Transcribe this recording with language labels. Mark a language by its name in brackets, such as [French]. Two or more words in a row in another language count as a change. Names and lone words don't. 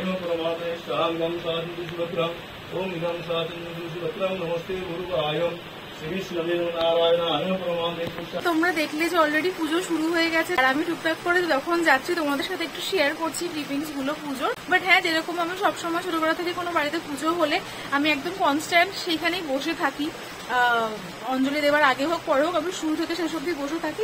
[Sanskrit] परमात्मने शांगं साधु सुभद्रं ओम इदं साधु सुभद्रं नमस्ते गुरुपायं श्री नारायणाय परमात्मने। [Bangla] তোমরা দেখলে যে অলরেডি পুজো শুরু হয়ে গেছে, আর আমি টুকটাক করে যখন যাচ্ছি তোমাদের সাথে একটু শেয়ার করছি ক্লিপিংস গুলো পুজোর। বাট হ্যাঁ, যেরকম আমি সবসময় ছোটবেলা থেকে কোনো বাড়িতে পুজো হলে আমি একদম কনস্ট্যান্ট সেখানেই বসে থাকি, অঞ্জলি দেওয়ার আগে হোক পরে হোক, আমি শুরু থেকে শেষ অব্দি বসে থাকি।